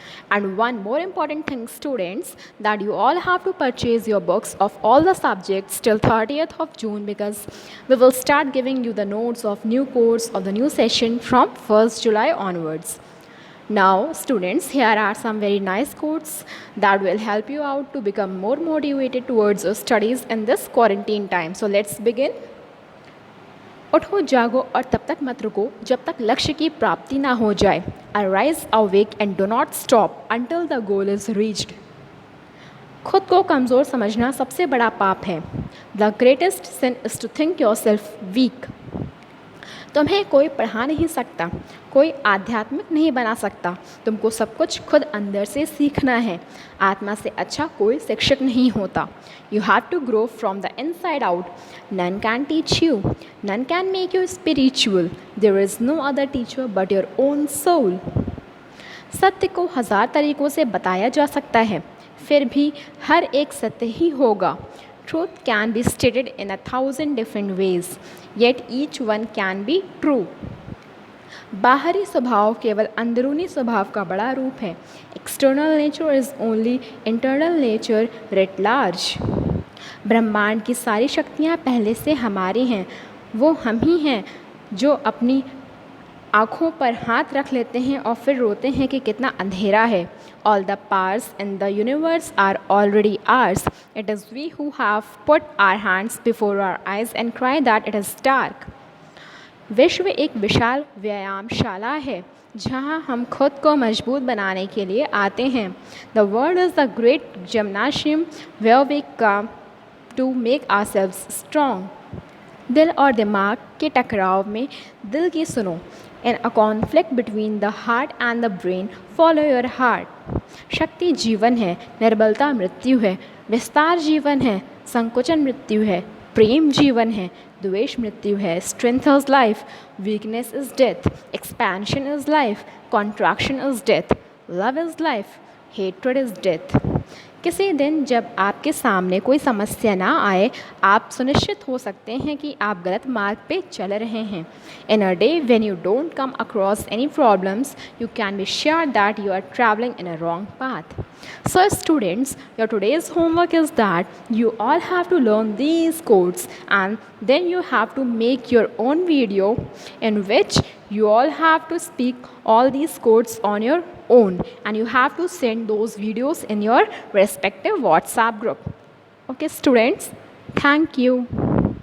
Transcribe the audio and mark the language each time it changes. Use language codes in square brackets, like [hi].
[en] And one more important thing, students, that you all have to purchase your books of all the subjects till 30th of June, because we will start giving you the notes of new course of the new session from 1st July onwards. Now students, here are some very nice quotes that will help you out to become more motivated towards your studies in this quarantine time. So let's begin. [hi] उठो जागो और तब तक मत रुको जब तक लक्ष्य की प्राप्ति ना हो जाए. [en] Arise, awake and do not stop until the goal is reached. [hi] खुद को कमज़ोर समझना सबसे बड़ा पाप है. [en] The greatest sin is to think yourself weak. [hi] तुम्हें कोई पढ़ा नहीं सकता, कोई आध्यात्मिक नहीं बना सकता. तुमको सब कुछ खुद अंदर से सीखना है. आत्मा से अच्छा कोई शिक्षक नहीं होता. [en] You have to grow from the inside out. None can teach you. None can make you spiritual. There is no other teacher but your own soul. [hi] सत्य को 1000 तरीकों से बताया जा सकता है, फिर भी हर एक सत्य ही होगा. [en] Truth can be stated in 1000 different ways, yet each one can be true. [hi] बाहरी स्वभाव केवल अंदरूनी स्वभाव का बड़ा रूप है. [en] External nature is only internal nature writ large. [hi] ब्रह्मांड की सारी शक्तियाँ पहले से हमारी हैं. वो हम ही हैं जो अपनी आँखों पर हाथ रख लेते हैं और फिर रोते हैं कि कितना अंधेरा है. [en] All the powers in the universe are already ours. It is we who have put our hands before our eyes and cry that it is dark. [hi] विश्व एक विशाल व्यायामशाला है जहाँ हम खुद को मजबूत बनाने के लिए आते हैं. [en] The world is the great gymnasium where we come to make ourselves strong. [hi] दिल और दिमाग के टकराव में दिल की सुनो. [en] In a conflict between the heart and the brain, follow your heart. [hi] शक्ति जीवन है, निर्बलता मृत्यु है. विस्तार जीवन है, संकुचन मृत्यु है. प्रेम जीवन है, द्वेष मृत्यु है. [en] Strength is life, weakness is death. Expansion is life, contraction is death. Love is life, hatred is death. [hi] किसी दिन जब आपके सामने कोई समस्या ना आए, आप सुनिश्चित हो सकते हैं कि आप गलत मार्ग पे चल रहे हैं. [en] In a day when you don't come across any problems, you can be sure that you are traveling in a wrong path. So students, your today's homework is that you all have to learn these codes, and then you have to make your own video in which you all have to speak all these codes on your own, and you have to send those videos in your respective WhatsApp group. Okay students, thank you.